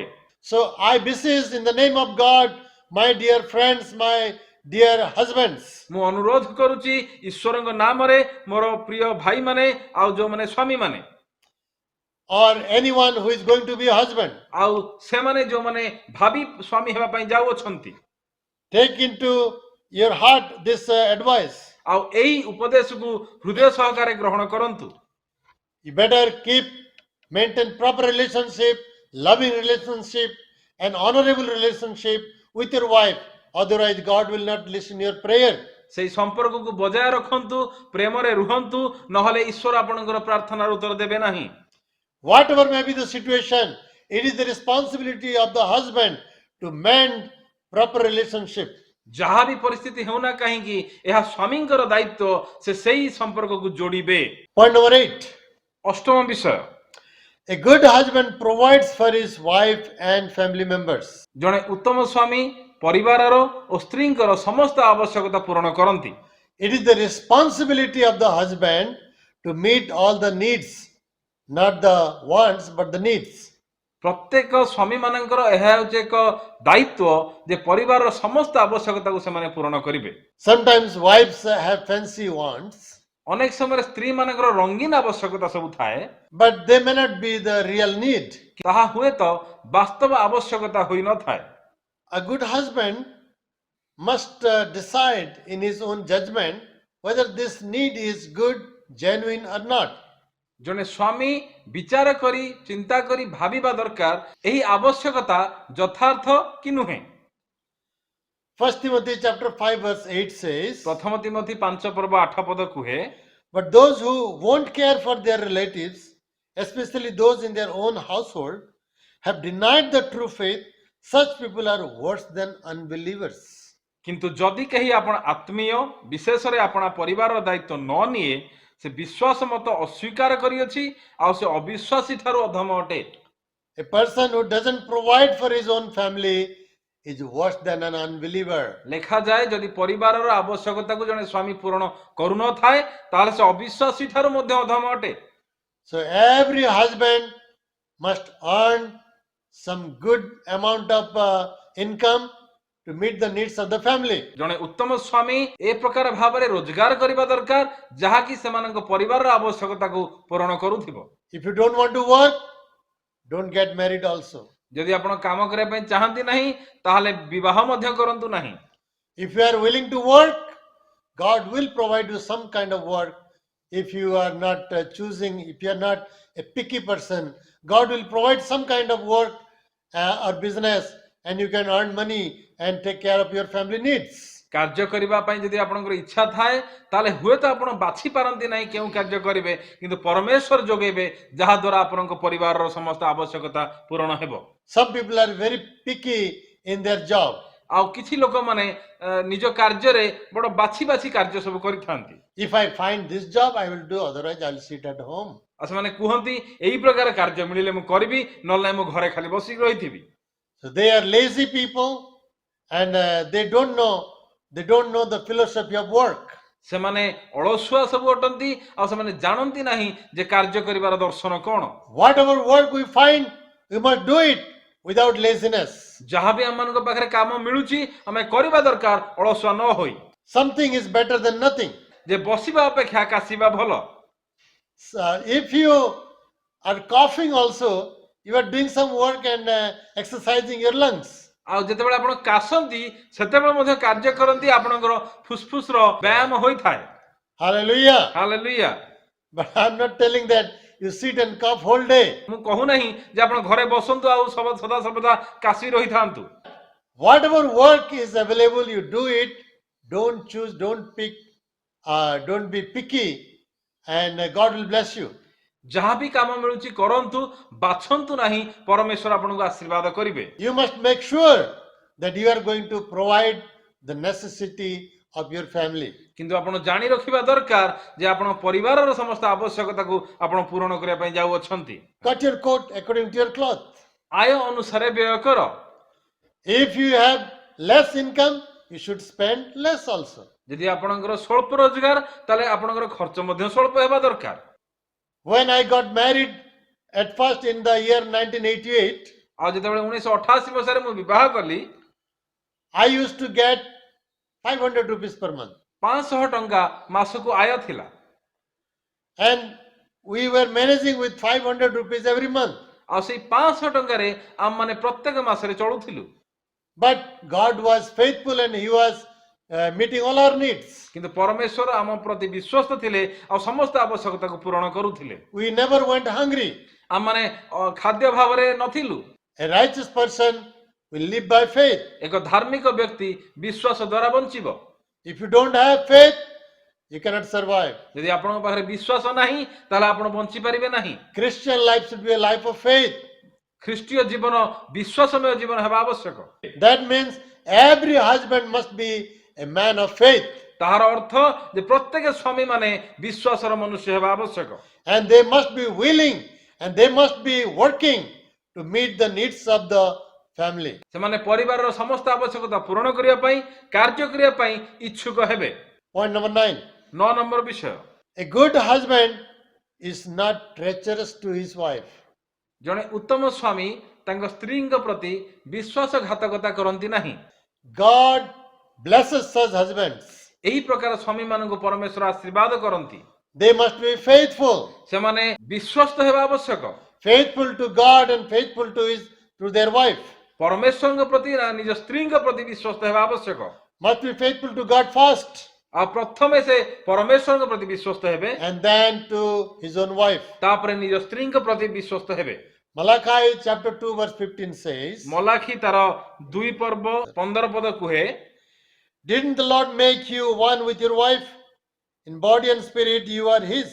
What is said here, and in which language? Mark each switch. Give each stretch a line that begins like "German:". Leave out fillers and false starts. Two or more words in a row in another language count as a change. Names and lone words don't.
English: So I beseech in the name of God, my dear friends, my dear husbands,
Odia: ମୁଁ ଅନୁରୋଧ କରୁଛି ଈଶ୍ୱରଙ୍କ ନାମରେ ମୋର ପ୍ରିୟ ଭାଇମାନେ ଆଉ ଯୋଉମାନେ ସ୍ୱାମୀ ମାନେ
English: or anyone who is going to be a husband,
Odia: ଆଉ ସେମାନେ ଯୋଉମାନେ ଭାବି ସ୍ୱାମୀ ହେବା ପାଇଁ ଯାଉଅଛନ୍ତି,
English: take into your heart this advice.
Odia: ଆଉ ଏଇ ଉପଦେଶକୁ ହୃଦୟ ସହକାରେ ଗ୍ରହଣ କରନ୍ତୁ।
English: You better maintain proper relationship, loving relationship, and honorable relationship with your wife. Otherwise, God will not listen your prayer.
Odia: ସେଇ ସମ୍ପର୍କକୁ ବଜାୟ ରଖନ୍ତୁ, ପ୍ରେମରେ ରୁହନ୍ତୁ, ନହେଲେ ଈଶ୍ୱର ଆପଣଙ୍କର ପ୍ରାର୍ଥନାର ଉତ୍ତର ଦେବେ ନାହିଁ।
English: Whatever may be the situation, it is the responsibility of the husband to mend proper relationship.
Odia: ଯାହା ବି ପରିସ୍ଥିତି ହେଉନା କାହିଁକି ଏହା ସ୍ୱାମୀଙ୍କର ଦାୟିତ୍ୱ, ସେ ସେଇ ସମ୍ପର୍କକୁ ଯୋଡ଼ିବେ।
English: Point number 8.
Odia: ଅଷ୍ଟମ ବିଷୟ,
English: A good husband provides for his wife and family members.
Odia: ଜଣେ ଉତ୍ତମ ସ୍ୱାମୀ ପରିବାରର ଓ ସ୍ତ୍ରୀଙ୍କର ସମସ୍ତ ଆବଶ୍ୟକତା ପୂରଣ କରନ୍ତି।
English: It is the responsibility of the husband to meet all the needs, not the wants, but the needs.
Odia: ପ୍ରତ୍ୟେକ ସ୍ୱାମୀ ମାନଙ୍କର ଏହା ହେଉଛି ଏକ ଦାୟିତ୍ୱ ଯେ ପରିବାରର ସମସ୍ତ ଆବଶ୍ୟକତାକୁ ସେମାନେ ପୂରଣ କରିବେ।
English: Sometimes wives have fancy wants,
Odia: ଅନେକ ସମୟରେ ସ୍ତ୍ରୀ ମାନଙ୍କର ରଙ୍ଗୀନ ଆବଶ୍ୟକତା ସବୁ ଥାଏ,
English: but they may not be the real need.
Odia: ତାହା ହୁଏତ ବାସ୍ତବ ଆବଶ୍ୟକତା ହୋଇନଥାଏ।
English: A good husband must decide in his own judgment whether this need is good, genuine or not.
Odia: ଜଣେ ସ୍ୱାମୀ ବିଚାର କରି ଚିନ୍ତା କରି ଭାବିବା ଦରକାର ଏହି ଆବଶ୍ୟକତା ଯଥାର୍ଥ କି ନୁହେଁ।
English: 1 Timothy chapter 5 verse 8 says,
Odia: ପ୍ରଥମ ତିମୋଥୀ 5 ପର୍ବ 8 ପଦ କୁହେ,
English: but those who won't care for their relatives, especially those in their own household, have denied the true faith. Such people are worse than unbelievers.
Odia: କିନ୍ତୁ ଯଦି କେହି ଆପଣ ଆତ୍ମୀୟ ବିଶେଷରେ ଆପଣା ପରିବାରର ଦାୟିତ୍ୱ ନ ନିଏ, ସେ ବିଶ୍ୱାସ ମତ ଅସ୍ୱୀକାର କରିଅଛି ଆଉ ସେ ଅବିଶ୍ୱାସୀ ଠାରୁ ଅଧମ ଅଟେ।
English: A person who doesn't provide for his own family is worse than an unbeliever.
Odia: ଲେଖାଯାଏ ଯଦି ପରିବାରର ଆବଶ୍ୟକତାକୁ ଜଣେ ସ୍ୱାମୀ ପୂରଣ କରୁନଥାଏ ତାହେଲେ ସେ ଅବିଶ୍ୱାସୀ ଠାରୁ ମଧ୍ୟ ଅଧମ ଅଟେ।
English: So every husband must earn some good amount of income to meet the needs of the family.
Odia: ଜଣେ ଉତ୍ତମ ସ୍ୱାମୀ ଏ ପ୍ରକାର ଭାବରେ ରୋଜଗାର କରିବା ଦରକାର ଯାହାକି ସେମାନଙ୍କ ପରିବାରର ଆବଶ୍ୟକତାକୁ ପୂରଣ କରୁଥିବ।
English: If you don't want to work, don't get married also.
Odia: ଯଦି ଆପଣ କାମ କରିବା ପାଇଁ ଚାହାନ୍ତି ନାହିଁ ତାହେଲେ ବିବାହ ମଧ୍ୟ କରନ୍ତୁ ନାହିଁ।
English: If you are willing to work, God will provide you some kind of work. If you are not if you are not a picky person, God will provide some kind of work or business, and you can earn money and take care of your family needs.
Odia: କାର୍ଯ୍ୟ କରିବା ପାଇଁ ଯଦି ଆପଣଙ୍କର ଇଚ୍ଛା ଥାଏ ତାହେଲେ ହୁଏତ ଆପଣ ବାଛି ପାରନ୍ତି ନାହିଁ କେଉଁ କାର୍ଯ୍ୟ କରିବେ, କିନ୍ତୁ ପରମେଶ୍ୱର ଯୋଗେଇବେ ଯାହା ଦ୍ୱାରା ଆପଣଙ୍କ ପରିବାରର ସମସ୍ତ ଆବଶ୍ୟକତା ପୂରଣ ହେବ।
English: Some people are very picky in their job.
Odia: ଆଉ କିଛି ଲୋକମାନେ ନିଜ କାର୍ଯ୍ୟରେ ବଡ଼ ବାଛି ବାଛି କାର୍ଯ୍ୟ ସବୁ କରିଥାନ୍ତି।
English: If I find this job, I will do. Otherwise, I will sit at home.
Odia: ଆଉ ସେମାନେ କୁହନ୍ତି ଏଇ ପ୍ରକାର କାର୍ଯ୍ୟ ମିଳିଲେ ମୁଁ କରିବି, ନହେଲେ ନାହିଁ ମୁଁ ଘରେ ଖାଲି ବସିକି ରହିଥିବି।
English: So they are lazy people, and they don't know the philosophy of work.
Odia: ସେମାନେ ଅଳସୁଆ ସବୁ ଅଟନ୍ତି ଆଉ ସେମାନେ ଜାଣନ୍ତି ନାହିଁ ଯେ କାର୍ଯ୍ୟ କରିବାର ଦର୍ଶନ କଣ।
English: Whatever work we find, we must do it without laziness.
Odia: ଯାହା ବି ଆମମାନଙ୍କ ପାଖରେ କାମ ମିଳୁଛି ଆମେ କରିବା ଦରକାର ଅଳସୁଆ ନ ହୋଇ।
English: Something is better than nothing.
Odia: ଯେ ବସିବା ଅପେକ୍ଷା କାଶିବା ଭଲ।
English: So if you are coughing also, you are doing some work and exercising your lungs.
Odia: ଆଉ ଯେତେବେଳେ ଆପଣ କାଶନ୍ତି ସେତେବେଳେ ମଧ୍ୟ କାର୍ଯ୍ୟ କରନ୍ତି ଆପଣଙ୍କର ଫୁସଫୁସର ବ୍ୟାୟାମ ହୋଇଥାଏ।
English: Hallelujah.
Odia: ହାଲେଲୁୟା।
English: But I'm not telling that you sit and cough whole day.
Odia: ମୁଁ କହୁନାହିଁ ଯେ ଆପଣ ଘରେ ବସନ୍ତୁ ଆଉ ସଦା ସର୍ବଦା କାଶି ରହିଥାନ୍ତୁ।
English: Whatever work is available, you do it. Don't choose, don't pick, don't be picky, and God will bless you.
Odia: ଯାହା ବି କାମ ମିଳୁଛି କରନ୍ତୁ, ବାଛନ୍ତୁ ନାହିଁ, ପରମେଶ୍ୱର ଆପଣଙ୍କୁ ଆଶୀର୍ବାଦ କରିବେ।
English: You must make sure that you are going to provide the necessity of your family.
Odia: କିନ୍ତୁ ଆପଣ ଜାଣି ରଖିବା ଦରକାର ଯେ ଆପଣ ପରିବାରର ସମସ୍ତ ଆବଶ୍ୟକତାକୁ ଆପଣ ପୂରଣ କରିବା ପାଇଁ ଯାଉଅଛନ୍ତି।
English: Cut your coat according to your cloth.
Odia: ଆୟ ଅନୁସାରେ ବ୍ୟୟ କର।
English: If you have less income, you should spend less also.
Odia: ଯଦି ଆପଣଙ୍କର ସ୍ୱଳ୍ପ ରୋଜଗାର ତାହେଲେ ଆପଣଙ୍କର ଖର୍ଚ୍ଚ ମଧ୍ୟ ସ୍ୱଳ୍ପ ହେବା ଦରକାର।
English: When I got married at first in the year 1988,
Odia: ଆଉ ଯେତେବେଳେ 1988 ମସିହାରେ ମୁଁ ବିବାହ କଲି,
English: I used to get 500 rupees per month.
Odia: 500 ଟଙ୍କା ମାସକୁ ଆୟ ଥିଲା।
English: And we were managing with 500 rupees every month.
Odia: ଆଉ ସେଇ 500 ଟଙ୍କାରେ ଆମମାନେ ପ୍ରତ୍ୟେକ ମାସରେ ଚଳୁଥିଲୁ।
English: But God was faithful and He was meeting all our needs.
Odia: କିନ୍ତୁ ପରମେଶ୍ୱର ଆମ ପ୍ରତି ବିଶ୍ୱସ୍ତ ଥିଲେ ଆଉ ସମସ୍ତ ଆବଶ୍ୟକତାକୁ ପୂରଣ କରୁଥିଲେ।
English: We never went hungry.
Odia: ଆମମାନେ ଖାଦ୍ୟ ଭାବରେ ନଥିଲୁ।
English: A righteous person will live by faith.
Odia: ଏକ ଧାର୍ମିକ ବ୍ୟକ୍ତି ବିଶ୍ୱାସ ଦ୍ୱାରା ବଞ୍ଚିବ।
English: If you don't have faith, you cannot survive.
Odia: ଯଦି ଆପଣଙ୍କ ପାଖରେ ବିଶ୍ୱାସ ନାହିଁ ତାହେଲେ ଆପଣ ବଞ୍ଚି ପାରିବେ ନାହିଁ।
English: Christian life should be a life of faith.
Odia: ଖ୍ରୀଷ୍ଟୀୟ ଜୀବନ ବିଶ୍ୱାସମୟ ଜୀବନ ହେବା ଆବଶ୍ୟକ।
English: That means every husband must be a man of faith.
Odia: ତାହାର ଅର୍ଥ ଯେ ପ୍ରତ୍ୟେକ ସ୍ୱାମୀ ମାନେ ବିଶ୍ୱାସର ମନୁଷ୍ୟ ହେବା ଆବଶ୍ୟକ।
English: And they must be willing and they must be working to meet the needs of the family.
Odia: ସେମାନେ ପରିବାରର ସମସ୍ତ ଆବଶ୍ୟକତା ପୂରଣ କରିବା ପାଇଁ କାର୍ଯ୍ୟ କରିବା ପାଇଁ ଇଚ୍ଛୁକ ହେବେ।
English: Point number 9.
Odia: 9 ନମ୍ବର ବିଷୟ,
English: A good husband is not treacherous to his wife.
Odia: ଜଣେ ଉତ୍ତମ ସ୍ୱାମୀ ତାଙ୍କ ସ୍ତ୍ରୀଙ୍କ ପ୍ରତି ବିଶ୍ୱାସଘାତକତା କରନ୍ତି ନାହିଁ।
English: God blesses such husbands.
Odia: ଏହି ପ୍ରକାର ସ୍ୱାମୀମାନଙ୍କୁ ପରମେଶ୍ୱର ଆଶୀର୍ବାଦ କରନ୍ତି।
English: They must be faithful.
Odia: ସେମାନେ ବିଶ୍ୱସ୍ତ ହେବା ଆବଶ୍ୟକ।
English: Faithful to God and faithful to their wife.
Odia: ପରମେଶ୍ୱରଙ୍କ ପ୍ରତି ନିଜ ସ୍ତ୍ରୀଙ୍କ ପ୍ରତି ବିଶ୍ୱସ୍ତ ହେବା ଆବଶ୍ୟକ।
English: Must be faithful to God first
Odia: ଆଉ ପ୍ରଥମେ ସେ ପରମେଶ୍ୱରଙ୍କ ପ୍ରତି ବିଶ୍ୱସ୍ତ ହେବେ,
English: and then to his own wife.
Odia: ତାପରେ ନିଜ ସ୍ତ୍ରୀଙ୍କ ପ୍ରତି ବିଶ୍ୱସ୍ତ ହେବେ।
English: Malachi chapter 2 verse 15 says,
Odia: ମଲାଖି ତାର 2 ପର୍ବ 15 ପଦ କୁହେ,
English: Didn't the Lord make you one with your wife? In body and spirit you are his.